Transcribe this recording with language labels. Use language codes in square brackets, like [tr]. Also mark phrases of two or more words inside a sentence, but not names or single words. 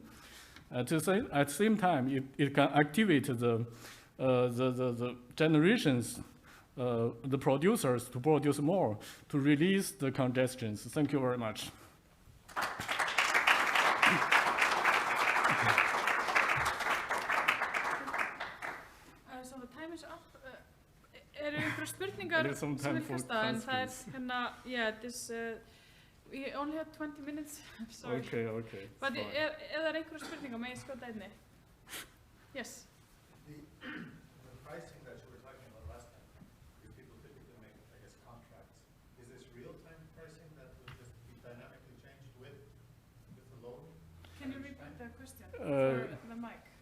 [en] At the same time, it can activate the generations, the producers to produce more, to release the congestions. Thank you very much. So the time is up. [is] Einhverjar spurningar sem vil kasta, en það hérna, [en] yeah, this, we only have 20 minutes, sorry. Okay. [is] But það einhverjar spurningar, may ég skjóta einni? [en] Yes. The pricing that you were talking about last time, because people typically make, I guess, contracts. Is this real-time pricing that will just be dynamically changed with the load? Can you repeat the question for the mic?